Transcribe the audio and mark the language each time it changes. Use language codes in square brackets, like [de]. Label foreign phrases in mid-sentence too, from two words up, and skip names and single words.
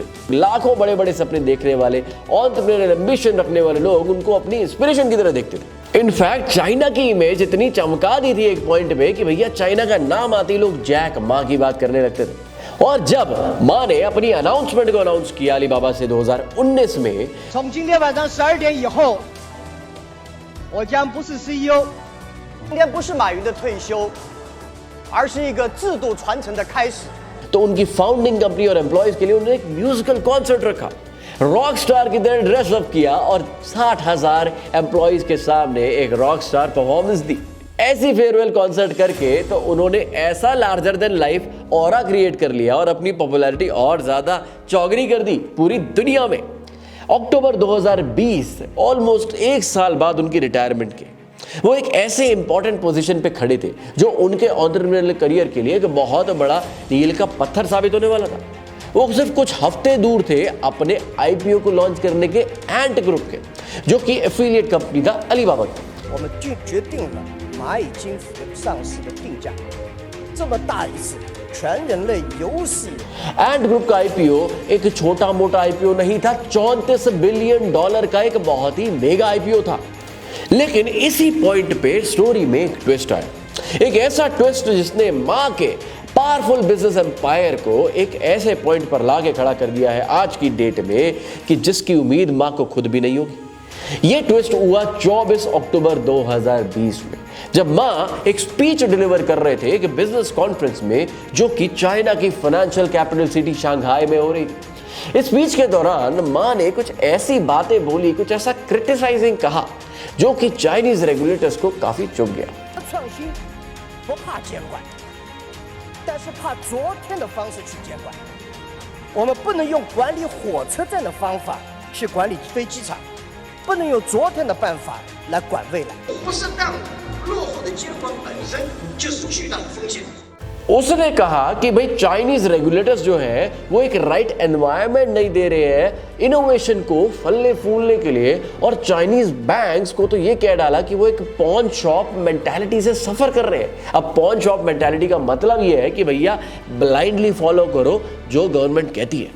[hi] लाखों बड़े बड़े सपने देखने वाले, [en] entrepreneurial ambition [hi] रखने वाले लोग उनको अपनी इंस्पिरेशन की तरह देखते थे। इनफैक्ट चाइना की इमेज इतनी चमका दी थी एक पॉइंट पे कि भैया चाइना का नाम आते ही लोग जैक मा की बात करने लगते थे। और जब मां ने अपनी अनाउंसमेंट को अनाउंस किया अलीबाबा से 2019 में, [zh] 从今天晚上12点以后，我将不是 CEO。今天不是马云的退休，而是一个制度传承的开始。 [hi] तो उनकी [en] founding company [hi] और एम्प्लॉयज के लिए उन्होंने एक [en] musical concert [hi] रखा, [en] rock star [hi] की तरह [en] dress up [hi] किया और 60,000 एम्प्लॉयज के सामने एक [en] rock star performance [hi] दी। ऐसी [en] farewell concert [hi] करके तो उन्होंने ऐसा [en] larger than life aura create [hi] कर लिया और अपनी पॉपुलैरिटी और ज्यादा चौगनी कर दी पूरी दुनिया में। अक्टूबर 2020, ऑलमोस्ट एक साल बाद उनकी रिटायरमेंट के, वो एक ऐसे [en] important position [hi] पे खड़े थे जो उनके [en] entrepreneurial career [hi] के लिए एक बहुत बड़ा मील का पत्थर साबित होने वाला था। वो सिर्फ कुछ हफ्ते दूर थे अपने आईपीओ को लॉन्च करने के एंट ग्रुप के, जो कि [en] affiliate company [hi] था अलीबाबा की। [zh] 我们就决定了蚂蚁金服上市的定价，这么大一次全人类有史以来 [hi] एंट ग्रुप का आईपीओ एक छोटा मोटा आईपीओ नहीं था, $34 बिलियन का एक बहुत ही [en] mega IPO [hi] था। लेकिन इसी पॉइंट पे स्टोरी में एक ट्विस्ट आया, एक ऐसा ट्विस्ट जिसने मां के [en] powerful business empire [hi] को एक ऐसे पॉइंट पर लाके खड़ा कर दिया है आज की डेट में कि जिसकी उम्मीद मां को खुद भी नहीं होगी। यह ट्विस्ट हुआ 24 अक्टूबर 2020 में, जब मां एक [en] speech deliver [hi] कर रहे थे एक [en] business conference [hi] में जो कि चाइना की [en] financial capital city [hi] शंघाई में हो रही थी। इस स्पीच के दौरान मां ने कुछ ऐसी बातें बोली, कुछ ऐसा क्रिटिसाइजिंग कहा जो कि [en] Chinese regulators [hi] को काफी चुभ गया। [zh] 创新不怕监管，但是怕昨天的方式去监管。我们不能用管理火车站的方法去管理飞机场，不能用昨天的办法来管未来。不适当落后的监管本身就是巨大的风险。 [hi] उसने कहा कि भाई [en] Chinese regulators [hi] जो है वो एक [en] right environment [hi] नहीं दे रहे हैं इनोवेशन को फलने फूलने के लिए, और [en] Chinese banks [hi] को तो ये कह डाला कि वो एक [en] pawn shop mentality [hi] से सफर कर रहे हैं। अब [en] pawn shop mentality [hi] का मतलब ये है कि भैया [en] blindly follow [hi] करो जो गवर्नमेंट कहती है।